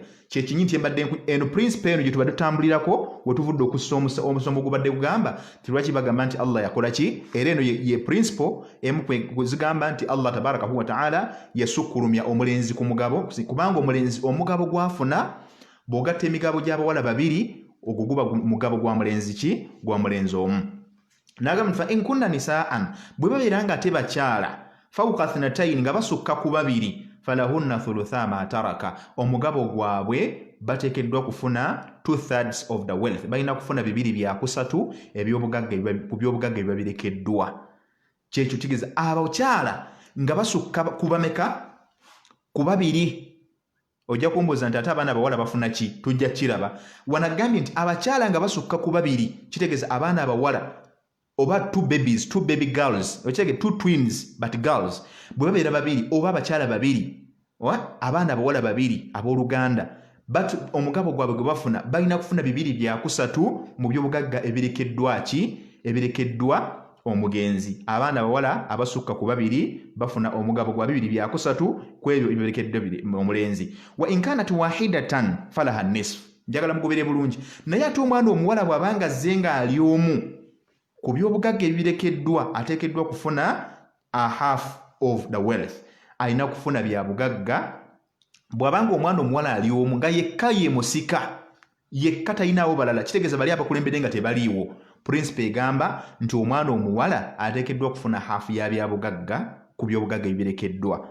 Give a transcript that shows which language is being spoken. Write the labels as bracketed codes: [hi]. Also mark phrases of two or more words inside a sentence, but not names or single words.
[lg] Kyekinyi nti embadde eno principle eno gye tuba tutambulirako we tuvudde okussa omusomo gubadde gugamba ti lwaki bagamba nti Allah yakola ki. Era eno ye principle emu kwezigamba nti [ar] الله تبارك وتعالى [lg] yasukkulumya omulenzi ku mugabo, kubanga omulenzi omugabo gwafuna bw'ogatta emigabo gy'abawala babiri ogwo guba mugabo gwa mulenzi ki, gwa mulenzi omu. N'agamba nti [ar] فإن كن نساء [lg] bwe babeera nga ate bakyala [ar] فوق اثنتين [lg] nga basukka ku babiri [ar] فلهن ثلثا ما ترك [lg] omugabo gwabwe bateekeddwa kufuna 2/3 [en] of the wealth, [lg] balina kufuna bibiri byakusatu ku byobugagga ebiba birekeddwa. Kyekyo kitegeeza abakyala nga basukka kubameka ku babiri. Ojja kumbuuza nti ate abaana abawala bafuna ki, tujja kiraba. Wanagambye nti abakyala nga basukka ku babiri kitegeeza abaana abawala oba [en] two baby girls, [lg] ochege [en] two twins but girls, [lg] bwe babeera babiri oba abakyala babiri abaana abawala babiri abooluganda omugabo gwabwe gwe bafuna balina kufuna bibiri byakusatu mu byobugagga ebirekeddwa ki, ebirekeddwa omugenzi. Abaana abawala abasukka ku babiri bafuna omugabo gwa bibiri byakusatu ku ebyo ebirekeddwa omulenzi. [ar] وإن كانت واحدة فلها النصف, [lg] njagala mugobere bulungi. Naye ate omwana omuwala bw'abanga azze nga ali omu ku byobugagga ebirekeddwa ateekeddwa kufuna [en] a half of the wealth, [lg] alina kufuna bya bugagga. Bw'abanga omwana omuwala ali omu nga yekka ye musika, yekka talinawo balala, kitegeeza bali abakulembedde nga tebaliiwo, principle egamba nti omwana omuwala ateekeddwa kufuna half ya bya bugagga ku byobugagga ebirekeddwa.